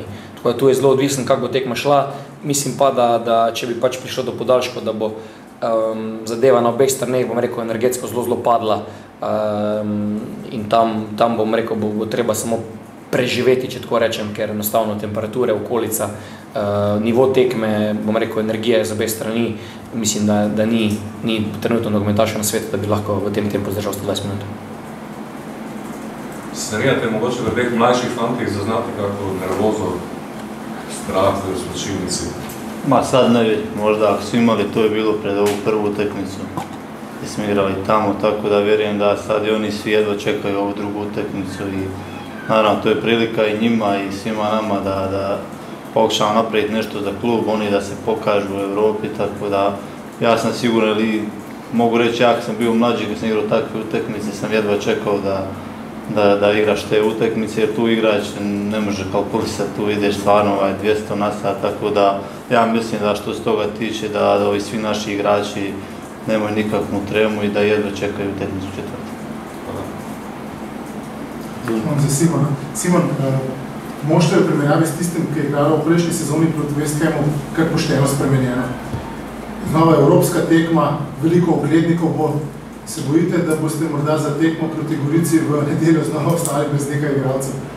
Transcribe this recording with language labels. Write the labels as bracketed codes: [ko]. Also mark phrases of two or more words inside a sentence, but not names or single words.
[sl] Tako da tu je zelo odvisno, kako bo tekma šla. Mislim pa, da če bi pač prišlo do podaljškov, da bo zadeva na obeh straneh, bom rekel, energetsko zelo padla in tam bom rekel, bo treba samo preživeti, če tako rečem, ker enostavno temperature, okolica, nivo tekme, bom rekel, energije z obe strani, mislim, da ni trenutno nogometaša na svetu, da bi lahko v tem tempu zdržal 120 minut. Sanirate mogoče v teh mlajših fantih zaznati kako nervozo, strah v zločilnici? [hr] Sad ne bi, možda ako su imali, to je bilo pred ovu prvu utakmicu gdje smo igrali tamo, tako da vjerujem da sad i oni svi jedva čekaju ovu drugu utakmicu i naravno to je prilika i njima i svima nama da pokušamo napraviti nešto za klub, oni da se pokažu u Europi, tako da ja sam siguran ili mogu reći ja kad sam bio mlađi, kad sam igrao takve utakmice, sam jedva čekao da igraš te utakmice jer tu igrač ne može kalkulisati, tu ideš stvarno 200 na sat, tako da ja mislim da što se toga tiče da ovi svi naši igrači nemaju nikakvu tremu i da jedva čekaju utakmicu četvrtu. [sl] Simon, moštvo je v primerjavi s tistim, ki je igralo v prejšnji sezoni proti West Hamu, kar pošteno spremenjeno. Znova evropska tekma, veliko oglednikov bo. Se bojite, da boste morda za tekmo proti Gorici v nedeljo znova ostali brez nekaj igralcev?